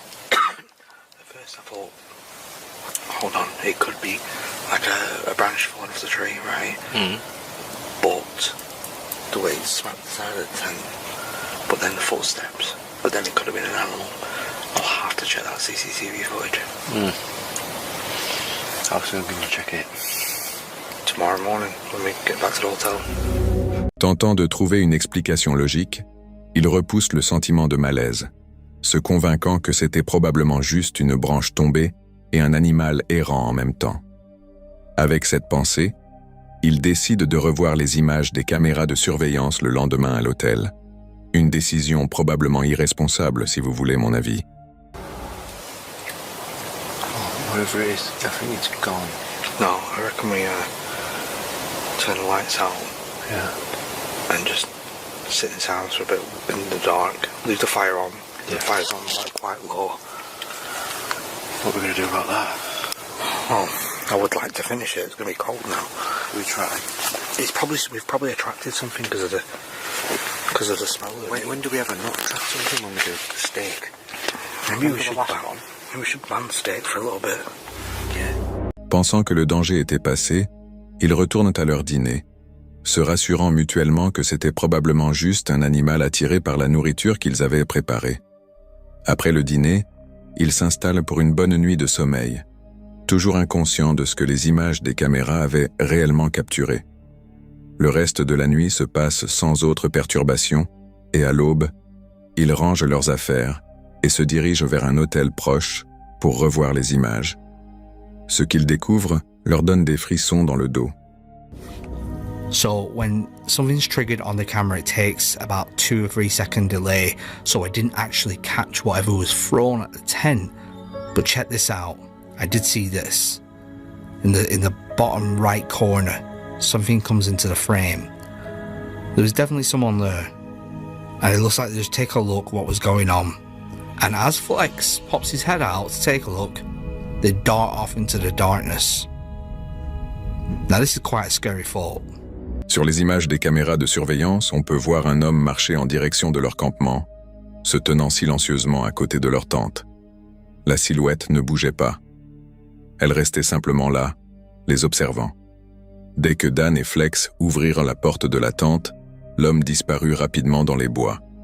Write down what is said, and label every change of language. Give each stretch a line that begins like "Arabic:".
English: At first I thought, hold on, it could be like a branch falling off the tree, right? But the way it smacked the side of the tent, but then the footsteps, but then it could have been an animal. I'll have to check that CCTV footage. How soon can you check it? Tomorrow morning, when we get back to the hotel.
French: Tentant de trouver une explication logique, il repousse le sentiment de malaise, se convainquant que c'était probablement juste une branche tombée et un animal errant en même temps. Avec cette pensée, il décide de revoir les images des caméras de surveillance le lendemain à l'hôtel. Une décision probablement irresponsable, si vous voulez mon avis.
English: Whatever it is, I think it's gone. No, I reckon we turn the lights out. Yeah. And just sit in silence for a bit in the dark. Leave the fire on. Yeah. The fire's on like quite low. What are we going to do about that? Well, I would like to finish it. It's going to be cold now. We try. We've probably attracted something because of the smell. When do we ever not attract something when we do the steak? Maybe we should ban steak for a little bit. Yeah.
French: Pensant que le danger était passé, ils retournent à leur dîner, se rassurant mutuellement que c'était probablement juste un animal attiré par la nourriture qu'ils avaient préparée. Après le dîner, ils s'installent pour une bonne nuit de sommeil, toujours inconscients de ce que les images des caméras avaient réellement capturé. Le reste de la nuit se passe sans autre perturbation, et à l'aube, ils rangent leurs affaires et se dirigent vers un hôtel proche pour revoir les images. Ce qu'ils découvrent leur donne des frissons dans le dos.
English: So when something's triggered on the camera, it takes about 2 or 3 second delay, so I didn't actually catch whatever was thrown at the tent. But check this out, I did see this. In the bottom right corner, something comes into the frame. There was definitely someone there, and it looks like they just take a look what was going on. And as Flex pops his head out to take a look, they dart off into the darkness. Now this is quite a scary thought.
French: Sur les images des caméras de surveillance, on peut voir un homme marcher en direction de leur campement, se tenant silencieusement à côté de leur tente. La silhouette ne bougeait pas. Elle restait simplement là, les observant. Dès que Dan et Flex ouvrirent la porte de la tente, l'homme disparut rapidement dans les bois.